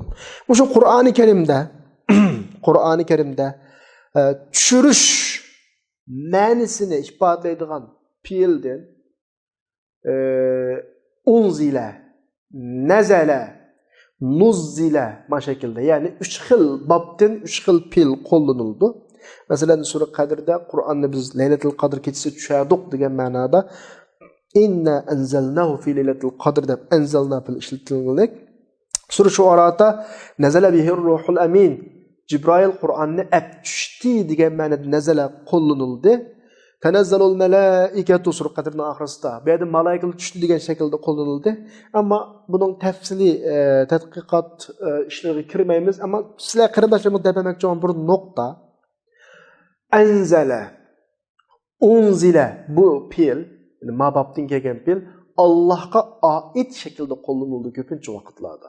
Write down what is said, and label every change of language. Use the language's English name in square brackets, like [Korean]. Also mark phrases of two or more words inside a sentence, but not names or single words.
[Uzbek] O'sha Qur'oni Karimda tushirish ma'nosini ifodalaydigan fiildan unzila, nazala, nuzzila ma şekilde, yani 3 xil babdan 3 xil fiil qo'llanildi. Masalan, Sura Qadrda Qur'onni biz Laylatul Qadr kechasi tushadiq degan ma'noda [Arabic] إنا أنزلناه في ليلة القدر [Uzbek] deb anzalna fil ishlatilgan. Sura Shu'arada [Arabic] نزل به الروح الأمين. [Uzbek] Jibril Qur'onni tushdi degan ma'noda nazala qo'llanildi. [Arabic] تنزل الملائكة [Uzbek] Sura Qadrning oxirisida bu yerda malaikalar tushdi degan shaklda qo'llanildi. Ammo buning tafsili tadqiqot ishlariga kirmaymiz, ammo sizlar qarindoshlarimiz demoqchi bo'lgan bir nuqta [Arabic] أنزل أنزل [Uzbek] bu fe'l mababdan kelgan fe'l Allohga oid shaklda qo'llanildi ko'pincha vaqtlarda.